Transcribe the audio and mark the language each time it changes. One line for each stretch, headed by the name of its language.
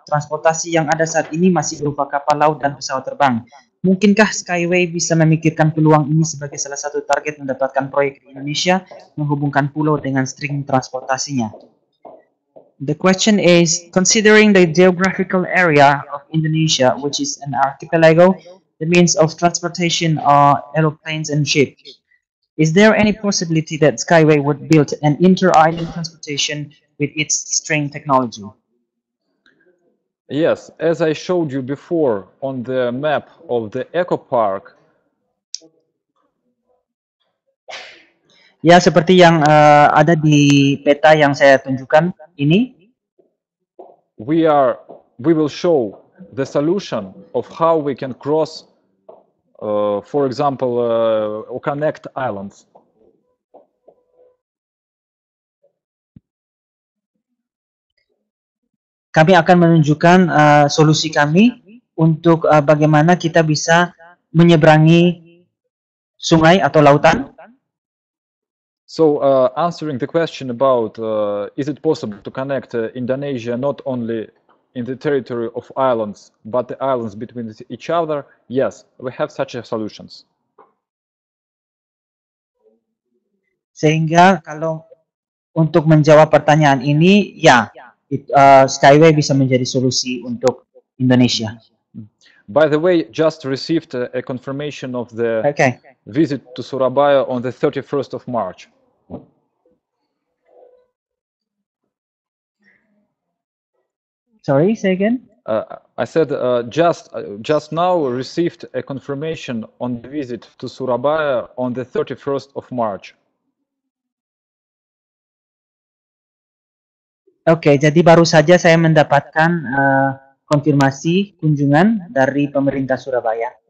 Indonesian: Transportasi yang ada saat ini masih berupa kapal laut dan pesawat terbang. Mungkinkah Skyway bisa memikirkan peluang ini sebagai salah satu target mendapatkan proyek di Indonesia menghubungkan pulau dengan string transportasinya?
English: The question is, considering the geographical area of Indonesia, which is an archipelago, the means of transportation are aeroplanes and ships. Is there any possibility that Skyway would build an inter-island transportation with its string technology? Yes, as I showed you before on the map of the Eco Park.
Indonesian: Ya, seperti yang ada di peta yang saya tunjukkan ini.
English: We will show the solution of how we can cross, for example, or connect islands.
Indonesian: Kami akan menunjukkan solusi kami untuk bagaimana kita bisa menyeberangi sungai atau lautan.
English: So, answering the question about is it possible to connect Indonesia not only in the territory of islands, but the islands between each other, yes, we have such solutions.
Indonesian: Sehingga kalau untuk menjawab pertanyaan ini, ya, Skyway bisa menjadi solusi untuk Indonesia.
English: By the way, just received a confirmation of the visit to Surabaya on the 31st of March. Sorry, say again? I said just now received a confirmation on the visit to Surabaya on the 31st of March.
Indonesian: Oke, jadi baru saja saya mendapatkan konfirmasi kunjungan dari pemerintah Surabaya.